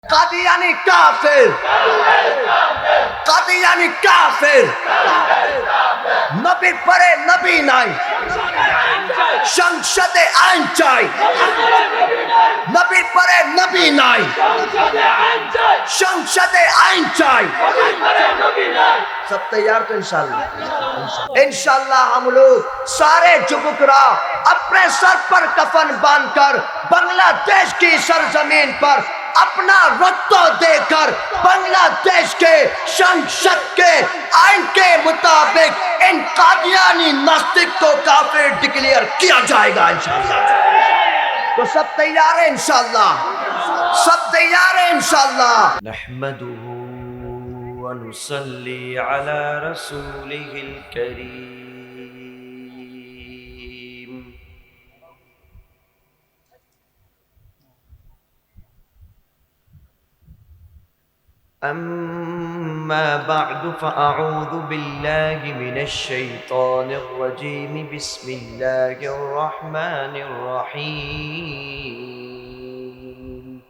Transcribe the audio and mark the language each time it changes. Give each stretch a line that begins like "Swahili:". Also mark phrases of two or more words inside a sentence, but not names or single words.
Urdu: قادیانی کافر،
Bangla: قادیانی কাফের, নবীর পরে নবী নাই, সংসদে আইন চাই, নবীর পরে নবী নাই, সংসদে আইন চাই.
Urdu: سب تیار تو انشاءاللہ انشاءاللہ ہم لوگ سارے جبکرا اپنے سر پر کفن باندھ کر بنگلہ دیش کی سرزمین پر اپنا رکت دے کر بنگلہ دیش کے سنسد کے آئین کے مطابق ان قادیانی ناستک کو کافر ڈکلیئر کیا جائے گا انشاءاللہ. تو سب تیار ہیں انشاءاللہ, سب تیار ہیں انشاءاللہ.
Arabic: نحمدہ ونصلی علی رسولہ الکریم. اما بعد فاعوذ باللہ من الشیطان الرجیم. بسم اللہ الرحمن الرحیم.